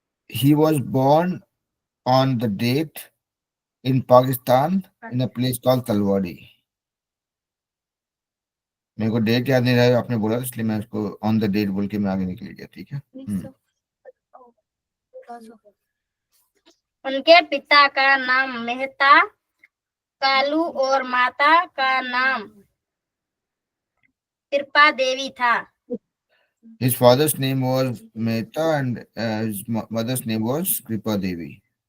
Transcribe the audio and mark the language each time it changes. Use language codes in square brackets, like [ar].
[en] He was born on the date in Pakistan in a place called Talwadi. [hi] मेरे को date याद नहीं रहा, आपने बोला इसलिए मैं उसको [en] on the date [hi] बोल के मैं आगे निकल गया. ठीक है. उनके पिता का नाम मेहता कालू और माता का नाम कृपा देवी था. [en] His father's name was Mehta and his mother's name was Kripa Devi.